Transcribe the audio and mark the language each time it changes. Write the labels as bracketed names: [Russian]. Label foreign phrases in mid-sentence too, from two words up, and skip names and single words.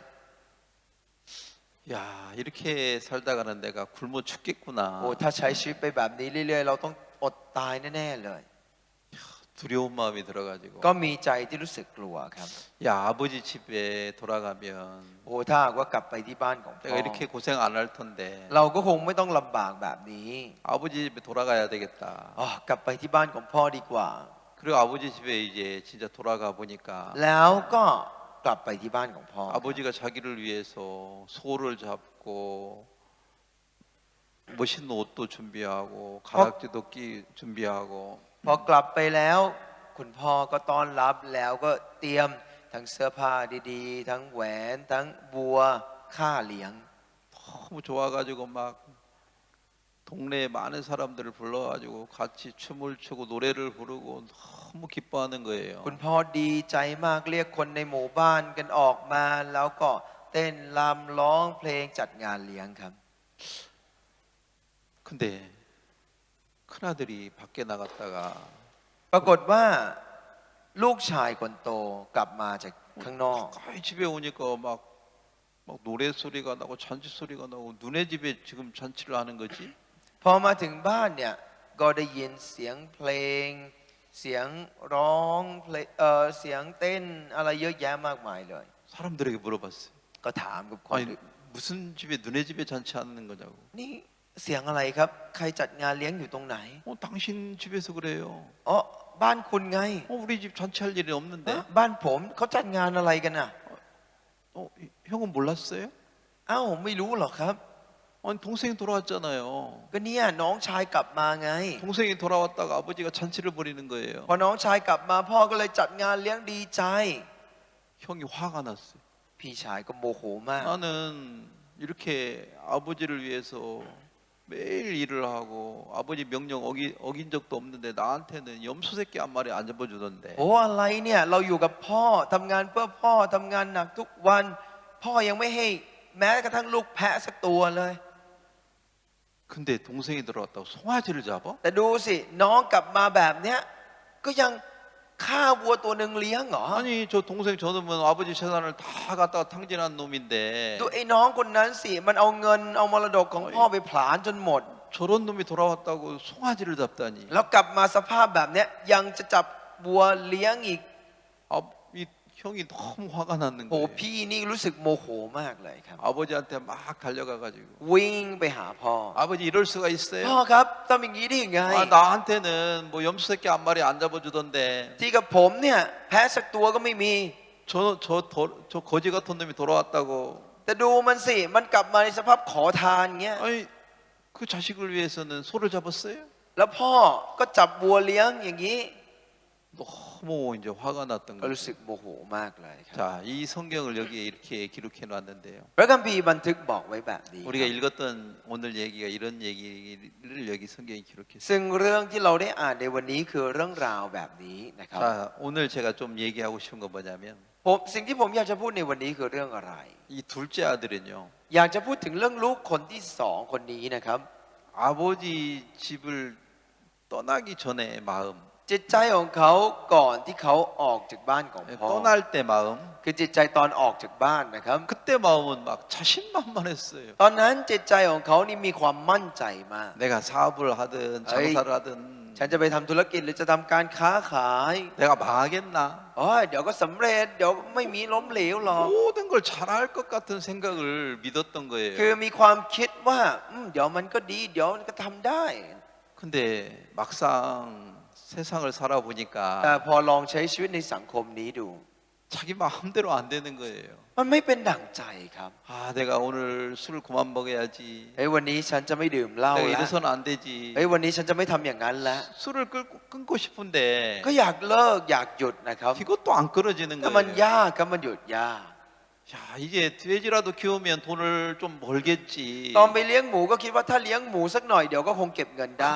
[Korean] 야, 이렇게 살다가는 내가 굶어 [Thai] โอ้ [Korean] 죽겠구나. [Thai] ถ้าใช้ชีวิตไปแบบนี้เรื่อยๆ เราต้องอดตายแน่ๆเลย [Korean] 두려운 마음이 들어가지고. [Thai] ก็มีใจที่รู้สึกกลัวครับ [Korean] 야, 아버지 집에 돌아가면 [Thai] โอ้ถ้าหากว่ากลับไปที่บ้านของพ่ [Korean] 내가 [Thai] อ [Korean] 이렇게 고생 안 할 텐데 [Thai] เราก็คงไม่ต้องลำบากแบบนี้ [Korean] 아버지 집에 돌아가야 되겠다. [Thai] อ๋อกลับไปที่บ้านของพ่อดีกว่า [Korean] 그리고 아버지 집에 이제 진짜 돌아가 보니까 [Thai] แล้วก็กลับไปที่บ้านของพ่อ [Korean] 아버지가 자기를 위해서 소를 잡고 멋있는 옷도 준비하고 가락지도 준비하고 [Thai] พอกลับไปแล้วคุณพ่อก็ต้อนรับแล้วก็เตรียมทั้งเสื้อผ้าดีๆ ทั้งแหวนทั้งบัวค่าเลี้ยง [Korean] 너무 좋아가지고 막 동네에 많은 사람들을 불러가지고 같이 춤을 추고 노래를 부르고 너무 기뻐하는 거예요. [Thai] คุณพ่อดีใจมากเรียกคนในหมู่บ้านกันออกมา แล้วก็เต้นรำร้องเพลงจัดงานเลี้ยงครับ [Korean] 근데 큰아들이 밖에 나갔다가 [Thai] ปรากฏว่าลูกชายคนโตกลับมาจากข้างนอก [Korean] 가까이 집에 오니까 막 노래 소리가 나고 잔치 소리가 나고 눈의 집에 지금 잔치를 하는 거지? [Thai] พอมาถึงบ้านเนี่ยก็ได้ยินเสียงเพลง เสียงร้องเพลงเสียงเต้นอะไรเยอะแยะมากมายเลย [Korean] 사람들에게 물어봤어요. [Thai] ก็ถามกับคน [Korean] 아니 무슨 집에 눈의 집에 잔치 하는 거냐고. [Thai] นี่เสียงอะไรครับ ใครจัดงานเลี้ยงอยู่ตรงไหน [Korean] 당신 집에서 그래요. [Thai] อ๋อบ้านคุณไง [Korean] 우리 집 잔치할 일이 없는데. [Thai] บ้านผมเขาจัดงานอะไรกันน่ะ [Korean] 형은 몰랐어요? [Thai] เอ้าไม่รู้หรอกครับ [Korean] 아니 동생이 돌아왔잖아요. [Thai] ก็เนี่ยน้องชายกลับมาไง [Korean] 동생이 돌아왔다가 아버지가 잔치를 벌이는 거예요. [Thai] พอน้องชายกลับมาพ่อก็เลยจัดงานเลี้ยงดีใจ [Korean] 형이 화가 났어요. [Thai] พี่ชายก็โมโหมาก [Korean] 나는 이렇게 아버지를 위해서 매일 일을 하고 아버지 명령 어긴 적도 없는데 나한테는 염소 새끼 한 마리 안 잡아주던데. [Thai] โอ้อะไรเนี่ยเราอยู่กับพ่อทำงานเพื่อพ่อทำงานหนักทุกวัน พ่อยังไม่ให้แม้กระทั่งลูกแพะสักตัวเลย [Korean] 근데 동생이 들어왔다고 송아지를 잡아? [Thai] แต่ดูสิน้องกลับมาแบบเนี้ยก็ยังฆ่าวัวตัวหนึ่งเลี้ยงเหรอ [Korean] 아니 저 동생 저놈은 아버지 재산을 다 갖다가 탕진한 놈인데 [Thai] ดูไอ้น้องคนนั้นสิมันเอาเงินเอามรดกของพ่อไปผลาญจนหมด [Korean] 저런 놈이 돌아왔다고 송아지를 잡다니. [Thai] แล้วกลับมาสภาพแบบเนี้ยยังจะจับวัวเลี้ยงอีก [Korean] 이 형이 너무 화가 났는 [Thai] โอ้ [Korean] 거예요. [Thai] พี่นี่รู้สึกโมโหมากเลยครับ [Korean] 아버지한테 막 달려가가지고 [Thai] วิ่งไปหาพ่อ [Korean] 아버지 이럴 수가 [Thai] พ่อ [Korean] 있어요? [Thai] ครับทำอย่างนี้ได้ยังไง [Korean] 나한테는 뭐 염소 새끼 한 마리 안 잡아주던데 [Thai] ที่กับผมเนี่ยแพ้สักตัวก็ไม่มี [Korean] 저 거지 같은 놈이 돌아왔다고. [Thai] แต่ดูมันสิมันกลับมาในสภาพขอทานเงี้ย [Korean] 아니 그 그 자식을 위해서는 소를 잡았어요. [Thai] แล้วพ่อก็จับวัวเลี้ยงอย่างนี้ [Korean] 너무 이제 화가 났던 [Thai] ก็รู้ [Korean] 거죠. [Thai] สึกโมโหมากเลยครับ [Korean] 자, 이 성경을 여기에 이렇게 기록해 놨는데요. [Thai] พระคัมภีร์บันทึกบอกไว้แบบนี้ [Korean] 우리가 읽었던 오늘 얘기가 이런 얘기를 여기 성경에 기록했어요. [Thai] ซึ่งเรื่องที่เราได้อ่านในวันนี้คือเรื่องราวแบบนี้นะครับ [Korean] 자, 오늘 제가 좀 얘기하고 싶은 건 뭐냐면 [Thai] สิ่งที่ผมอยากจะพูดในวันนี้คือเรื่องอะไร [Korean] 이 둘째 아들은요. [Thai] อยากจะพูดถึงเรื่องลูกคนที่สองคนนี้นะครับ [Korean] 아버지 집을 떠나기 전에 마음, [Thai] จิตใจของเขาก่อนที่เขาออกจากบ้านของพ่อ [Korean] 떠날 때 마음, [Thai] คือจิตใจตอนออกจากบ้านนะครับ [Korean] 그때 마음은 막 자신만만했어요. [Thai] ตอนนั้นจิตใจของเขานี่มีความมั่นใจมาก [Korean] 내가 사업을 하든 장사를 하든 [Thai] ฉันจะไปทำธุรกิจหรือจะทำการค้าขาย [Korean] 내가 망하겠나? [Thai] เดี๋ยวก็สำเร็จเดี๋ยวไม่มีล้มเหลวหรอก [Korean] 모든 걸 잘할 것 같은 생각을 믿었던 [Thai] คือ [Korean] 거예요. [Thai] มีความคิดว่าเดี๋ยวมันก็ดีเดี๋ยวมันก็ทำได้ [Korean] 근데 막상 세상을 [Thai] แต่ [Korean] 살아보니까 [Thai] พอลองใช้ชีวิตในสังคมนี้ดู [Korean] 자기 마음대로 안 되는 거예요. [Thai] มันไม่เป็นดั่งใจครับ [Korean] 아, 내가 오늘 술을 그만 먹어야지. [Thai] วันนี้ฉันจะไม่ดื่มเหล้า [Korean] 내가 [Thai] แล้ว [Korean] 이래서는 안 되지. [Thai] วันนี้ฉันจะไม่ทำอย่างนั้นแล้ว [Korean] 술을 끊고 싶은데 [Thai] ก็อยากเลิกอยากหยุดนะครับ [Korean] 이것도 안 끊어지는 [Thai] แต่มัน [Korean] 거예요. [Thai] ยากครับมันหยุดยาก [Korean] 야, 이제 돼지라도 키우면 돈을 좀 벌겠지. [Thai] ตอนไปเลี้ยงหมูก็คิดว่าถ้าเลี้ยงหมูสักหน่อยเดี๋ยวก็คงเก็บเงินได้